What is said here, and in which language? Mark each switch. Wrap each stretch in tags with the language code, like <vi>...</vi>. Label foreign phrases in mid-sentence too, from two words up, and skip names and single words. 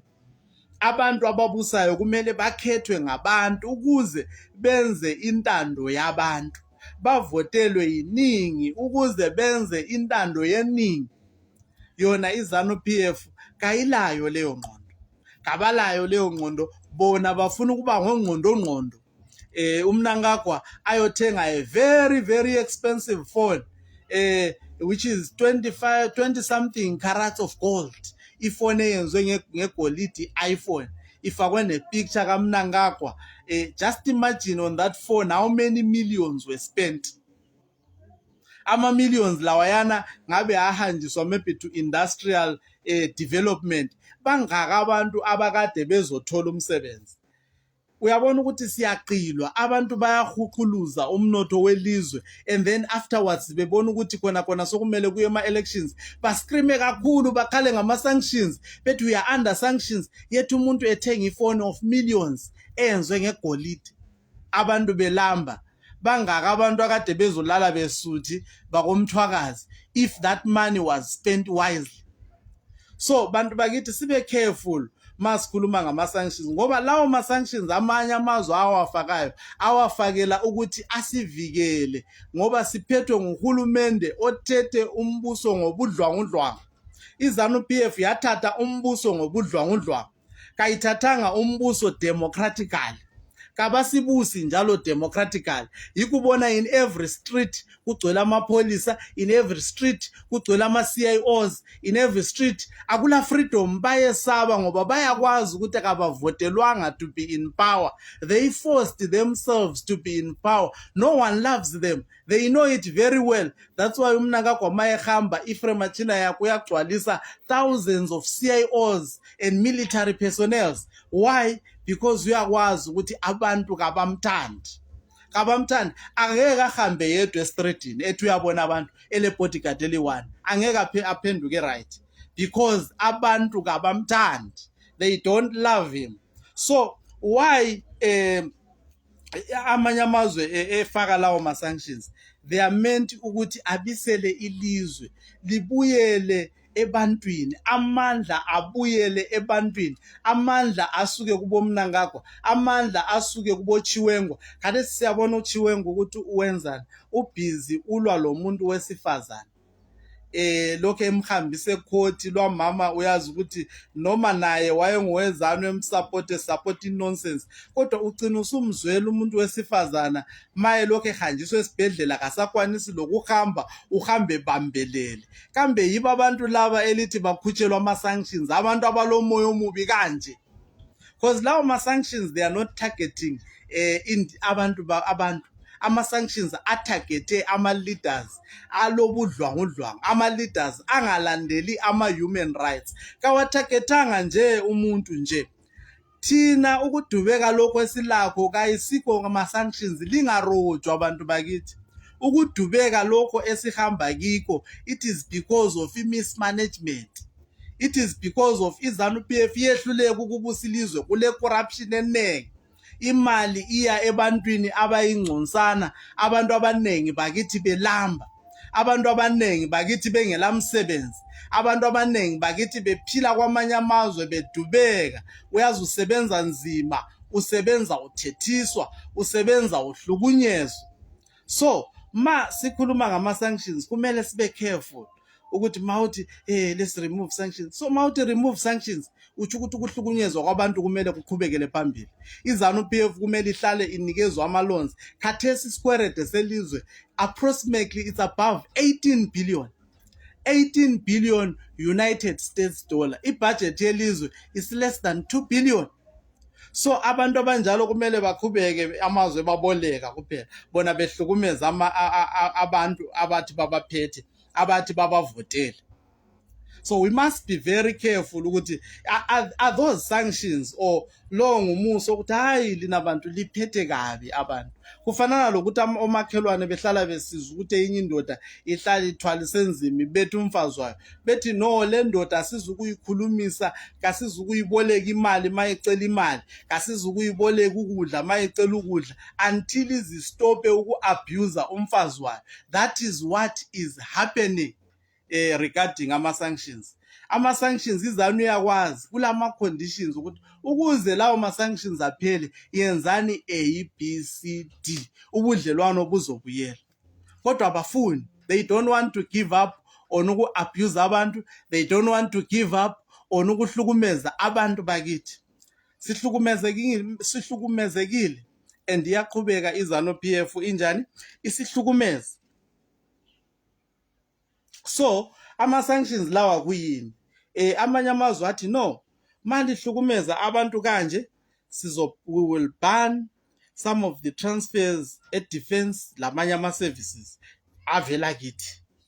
<nd>Abantu ababusayo kumele bakhethwe ngabantu ukuze benze intando yabantu, bavotelwe yiningi ukuze benze intando yeningi. Yona i-ZANU-PF kayilayo leyo ngqondo, kabalayo leyo ngqondo, bona bafuna ukuba ngongqondo uMnangagwa ayothenga</nd> <en>a very very expensive phone which is 20 something carats of gold.</en> <nd>Ifone eyenziwe ngegolide, iPhone, ifakwe nepicture kaMnangagwa.</nd> <en>Just imagine on that phone how many millions were spent.</en> <nd>Ama-millions lawayana ngabe ahanjiswa</nd> <en>maybe to industrial development.</en> <nd>Bangaka abantu abakade bezothola umsebenzi. Uyabona ukuthi siyaqilwa, abantu bayahuquluza umnotho welizwe,</nd> <en>and then afterwards</en> <nd>bebona ukuthi khona sokumele kuye ama-elections bascreame kakhulu, bakhale ngama-sanctions, bethi</nd> <en>we are under sanctions,</en> <nd>yet umuntu ethenga ifone</nd> <en>of millions</en> <nd>eyenziwe ngegolide, abantu belamba. Bangaka abantu akade bezolala besuthi bakomthwakazi</nd> <en>if that money was spent wisely.</en> <nd>So bantu bakithi sibe careful masikhuluma ngama-sanctions, ngoba lawo ma-sanctions amanye amazwe awafakayo awafakela ukuthi asivikele, ngoba siphethwe nguhulumende othethe umbuso ngobudlwangudlwangu. iZANU-PF yathatha umbuso ngobudlwangudlwangu, kayithathanga umbuso democratically, kabasibusi njalo democratically. Yikubona</nd> <en>in every street</en> <nd>kugcwele amapholisa,</nd> <en>in every street</en> <nd>kugcwele ama-CIOs,</nd> <en>in every street akula freedom.</en> <nd>Bayesaba ngoba bayakwazi ukuthi akabavotelwanga</nd> <en>to be in power. They forced themselves to be in power. No one loves them. They know it very well. That's why</en> <nd>uMnangagwa mayehamba iframe China yakho uyagcwalisa</nd> <en>thousands of CIOs and military personnel. Why?</en> <nd>Because uyakwazi ukuthi abantu kabamthandi. Angeke ahambe yedwa estreetini ethi uyabona abantu ele bodyguard eli-1, angeke aphenduke right, because abantu kabamthandi,</nd> <en>they don't love him. So why</en> <nd>amanye amazwe efaka lawo ma-sanctions?</nd> <en>They are meant</en> <nd>ukuthi abisele ilizwe libuyele ebantwini, amandla abuyele ebantwini, amandla asuke kubo Mnangagwa, amandla asuke kubo Chiwengo. Kade siyabona uChiwengo ukuthi uwenzani, ubhizi ulwa lo muntu wesifazana. Lokho emhambise ekhoti lwamama, uyazi ukuthi noma naye wayengowezanu support nonsense, kodwa ugcina usumzwela umuntu wesifazana maye lokho ehanjiswe esibhedlela kasakwanisi lokuhamba, uhambe bambelele. Kambe yibo abantu laba elithi bakhutshelwa ama-sanctions, abantu abalomoya omubi kanje?</nd> <en>Because</en> <nd>lawo ma-sanctions</nd> <en>they are not targeting abantu.</en> <nd>Ama-sanctions atargete ama-leaders alobudlwangudlwangu, ama-leaders angalandeli ama-human rights. Kawatargetanga nje umuntu nje. Thina ukudubeka lokho esilakho kayisikho ngama-sanctions, lingarojwa abantu bakithi. Ukudubeka lokho esihamba kiko,</nd> <en>it is because of mismanagement. It is because of</en> <nd>iZANU-PF yehluleka ukubusa ilizwe kule corruption enengi. Imali iya ebantwini abayingconsana, abantu abanengi bakithi belamba, abantu abanengi bakithi bengelamsebenzi, abantu abanengi bakithi bephila kwamanye amazwe bedubeka. Uyazi usebenza nzima, usebenza uthethiswa, usebenza uhlukunyezwa. So ma sikhuluma ngama-sanctions kumele sibe careful ukuthi mawuthi</nd> <en>let's remove sanctions.</en> <nd>So mawuthi</nd> <en>remove sanctions</en> <nd>utsho ukuthi ukuhlukunyezwa kwabantu kumele kuqhubekele phambili. iZANU-PF kumele ihlale inikezwa ama-loans. Khathesi isikwelede selizwe</nd> <en>approximately it's above 18 billion. 18 billion United States dollar.</en> <nd>Ibudget yelizwe</nd> <en>is less than 2 billion.</en> <nd>So abantu abanjalo kumele baqhubeke amazwe baboleka kuphela, bona behlukumeza abantu abathi babaphethe, abathi babavotele.</nd> <en>So we must be very careful</en> <nd>ukuthi</nd> <en>are those sanctions or</en> <nd>lo ngumuso ukuthi hayi lina bantu liphethe kabi abantu. Kufanana lokuthi omakhelwane behlala besizwa ukuthi enye indoda ihlala ithwalise nzima bethi umfazi wayo, bethi no le ndoda asizukuyikhulumisa, kasizukuyiboleka imali mayicela imali, kasizukuyiboleka ukudla mayicela ukudla, until izistope ukuabuse umfazi wayo.</nd> <en>That is what is happening regarding ama-sanctions.</en> <nd>Ama-sanctions iZANU yakwazi kulama conditions ukuthi ukuze lawo ma-sanctions aphele yenzani ABCD, ubudlelwano buzobuyela. Kodwa abafuni,</nd> <en>they don't want to give up on</en> <nd>uku-abuse abantu,</nd> <en>they don't want to give up on</en> <nd>ukuhlukumeza abantu bakithi. Sihlukumezekile and iyaqhubeka iZANU-PF injani isihlukumeza. So ama-sanctions lawa kuyini? Amanye amazwe athi no, mali hlukumeza abantu kanje</nd> <en>we will ban some of the transfers at defense</en> <nd>lamanye ama-services avela kithi.</nd>